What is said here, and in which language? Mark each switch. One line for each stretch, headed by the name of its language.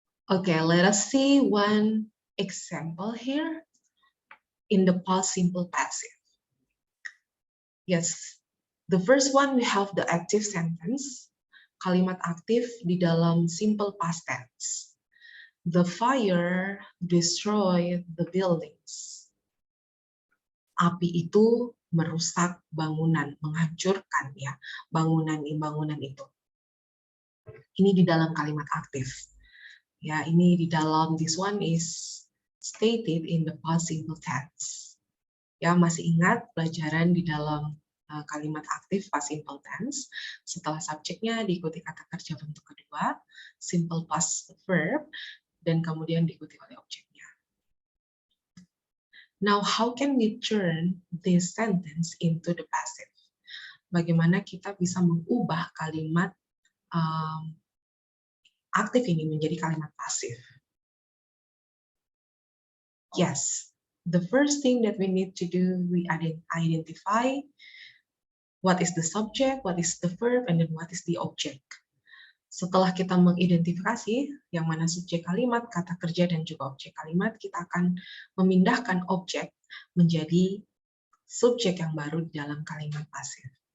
English: Okay, let us see one example here in the past simple passive. Yes, the first one we have the active sentence,
Indonesian: kalimat aktif di dalam
English: simple past tense. The fire destroyed the buildings.
Indonesian: Api itu merusak bangunan, menghancurkan bangunan itu. Ini di dalam kalimat aktif. Ya, ini di dalam
English: this one is stated in the past simple tense.
Indonesian: Ya, masih ingat pelajaran di dalam kalimat aktif past simple tense. Setelah subjeknya diikuti kata kerja bentuk kedua, simple past verb, dan kemudian diikuti oleh objeknya.
English: Now, how can we turn this sentence into the passive?
Indonesian: Bagaimana kita bisa mengubah kalimat aktif ini menjadi kalimat pasif?
English: Yes, the first thing that we need to do, we identify what is the subject, what is the verb, and then what is the object.
Indonesian: Setelah kita mengidentifikasi yang mana subjek kalimat, kata kerja, dan juga objek kalimat, kita akan memindahkan objek menjadi subjek yang baru di dalam kalimat pasif.